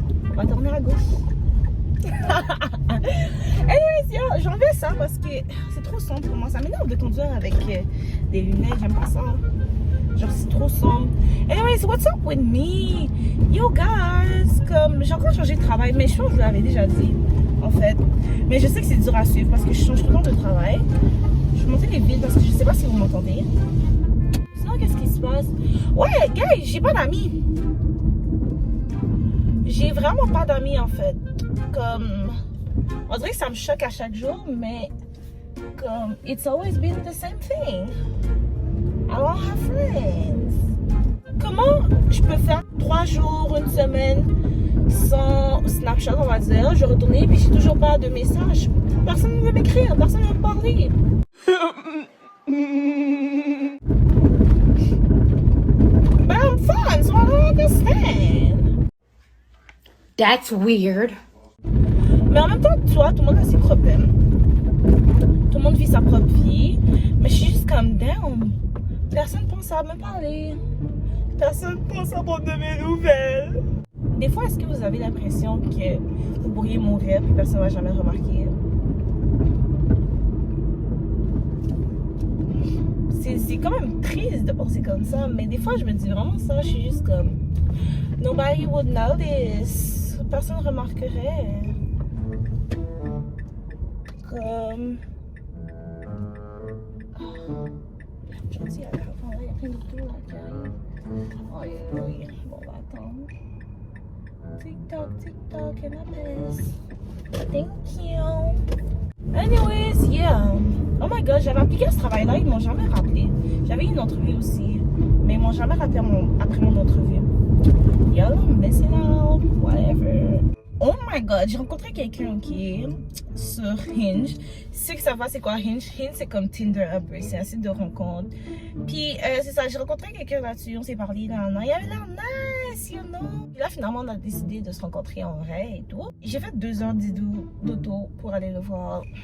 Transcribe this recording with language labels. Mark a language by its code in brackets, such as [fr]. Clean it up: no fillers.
[fr] On va tourner à gauche. Anyways, j'enlève ça parce que c'est trop sombre pour moi. Ça m'énerve de conduire avec des lunettes. J'aime pas ça. Genre, c'est trop sombre. [en] Anyways, what's up with me? Yo, guys. [fr] Comme, j'ai encore changé de travail, mais je pense que je vous l'avais déjà dit, en fait. Mais je sais que c'est dur à suivre parce que je change tout le temps de travail. Je vais monter les villes parce que je sais pas si vous m'entendez. Sinon, qu'est-ce qui se passe? Ouais, guys, j'ai pas d'amis. J'ai vraiment pas d'amis, en fait. Comme, on dirait que ça me choque à chaque jour, mais comme, [en] it's always been the same thing. I don't have friends. [fr] Comment je peux faire 3 jours, une semaine sans Snapchat, on va dire? Je retourne puis j'ai toujours pas de message. Personne ne veut m'écrire, personne ne veut me parler. [en] But I'm fun, so I don't understand. That's weird. [fr] Mais en même temps, tu vois, tout le monde a ses problèmes. Tout le monde vit sa propre vie. Mais je suis juste comme down. Personne pense à me parler. Personne pense à prendre de mes nouvelles. Des fois, est-ce que vous avez l'impression que vous pourriez mourir et personne ne va jamais remarquer? C'est quand même triste de penser comme ça, mais des fois, je me dis vraiment ça. Je suis juste comme, [en] nobody would notice. [fr] Personne ne remarquerait. Comme... Je me dis, il y a plein d'autos là qui arrivent. Oh, oui. Bon, on va attendre. TikTok, [en] and I miss. Thank you. Anyways, yeah. [fr] Oh my god, j'avais appliqué à ce travail-là, ils m'ont jamais rappelé. J'avais une entrevue aussi, mais ils m'ont jamais rappelé après mon entrevue. [en] Y'all, I'm missing out, whatever. [fr] Oh my god, j'ai rencontré quelqu'un qui est sur Hinge. Ceux qui savent pas c'est quoi Hinge? Hinge c'est comme Tinder un peu, c'est un site de rencontre. Puis c'est ça, j'ai rencontré quelqu'un là-dessus, on s'est parlé là, il avait l'air nice, you know. Puis là finalement on a décidé de se rencontrer en vrai et tout. J'ai fait 2 heures d'auto pour aller le voir.